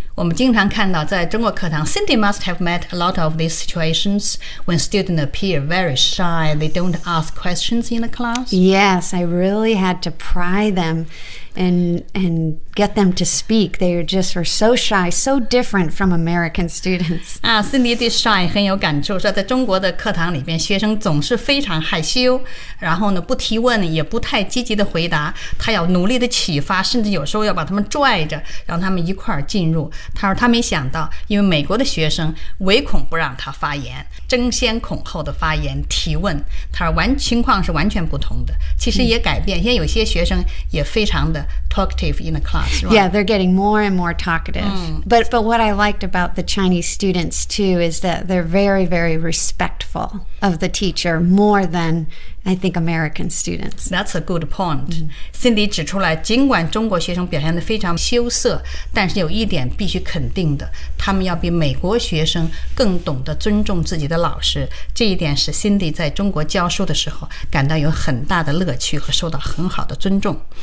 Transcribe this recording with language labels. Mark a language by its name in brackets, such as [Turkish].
[Chinese] 我们经常看到在中国课堂 [English] Cindy must have met a lot of these situations when students appear very shy. They don't ask questions in the class. Yes, I really had to pry them and get them to speak. They just were so shy, so different from American students. [Chinese] Cindy 对 shy 很有感触，说在中国的课堂里边，学生总是非常害羞，然后呢不提问，也不太积极的回答。他要努力的启发，甚至有时候要把他们拽着，让他们一块儿进入。他说他没想到，因为美国的学生唯恐不让他发言，争先恐后的发言提问。他说情况是完全不同的，其实也改变。现在有些学生也非常的 [English] talkative in the class.、Right? Yeah, they're getting more and more talkative.、Mm. But what I liked about the Chinese students too is that they're very very respectful of the teacher more than. I think American students. That's a good point.、Mm-hmm. [Chinese] Cindy 指出来，尽管中国学生表现得非常羞涩，但是有一点必须肯定的，他们要比美国学生更懂得尊重自己的老师。这一点使 Cindy 在中国教书的时候感到有很大的乐趣和受到很好的尊重。